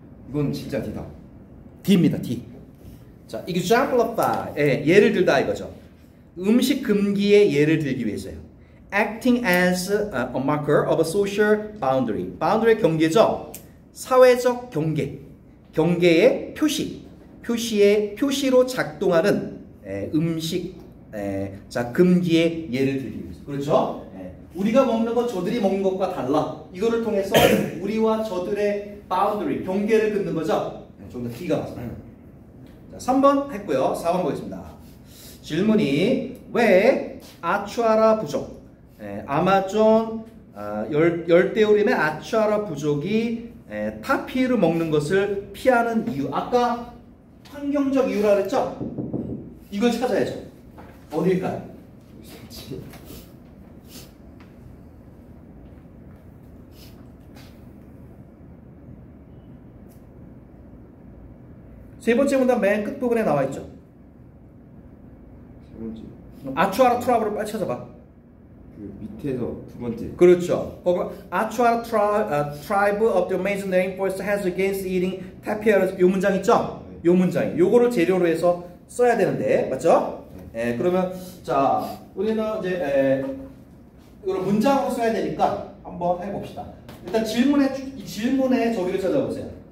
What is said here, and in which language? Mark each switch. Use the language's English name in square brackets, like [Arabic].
[Korean] 이건 진짜 D다. D입니다. D. 자, exemplify, 예를 들다 이거죠. 음식 금기의 예를 들기 위해서요. [English] Acting as a marker of a social boundary. [Korean] boundary의 경계죠. 사회적 경계. 경계의 표시의 표시로 작동하는 음식, 자, 금기의 예를 들기 위해서. 그렇죠? 우리가 먹는 것 저들이 먹는 것과 달라. 이거를 통해서 우리와 저들의 boundary, 경계를 긋는 거죠. 좀 더 D가 맞습니다. 자, 3번 했고요. 4번 보겠습니다. 질문이 왜 아추아라 부족, 아마존 열대우림의 아추아라 부족이 타피를 먹는 것을 피하는 이유. 아까 환경적 이유라 그랬죠? 이걸 찾아야죠. 어딜까요? 세 번째 문단 맨 끝부분에 나와 있죠. 세 번째. 아추아라 트라이브를 빨리 찾아봐. 그 밑에서 두 번째. 그렇죠. 거기 아추아라 [English] tribe of the Amazon rainforest has against eating tapioca. [Korean] 요 문장 있죠? 요 문장. 요거를 재료로 해서 써야 되는데, 맞죠? 그러면 자, 우리는 이제 이걸 문장으로 써야 되니까 한번 해봅시다. 일단 질문에 저기를 찾아보세요.